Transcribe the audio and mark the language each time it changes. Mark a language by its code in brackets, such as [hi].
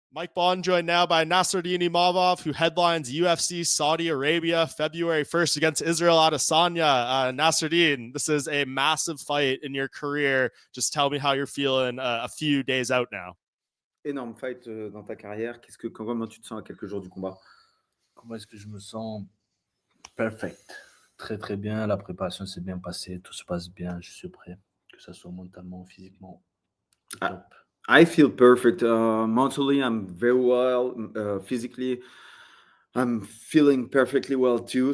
[en] Mike Bohn joined now by Nassourdine Imavov, who headlines UFC Saudi Arabia February 1st against Israel Adesanya. Nassourdine, this is a massive fight in your career. Just tell me how you're feeling a few days out now. [fr] Énorme fight dans ta carrière. Comment tu te sens à quelques jours du combat? Comment est-ce que je me sens? Perfect. Très très bien. La préparation s'est bien passée. Tout se passe bien. Je suis prêt. Que ce soit mentalement, physiquement. Top. [en] I feel perfect. Mentally, I'm very well. Physically, I'm feeling perfectly well too.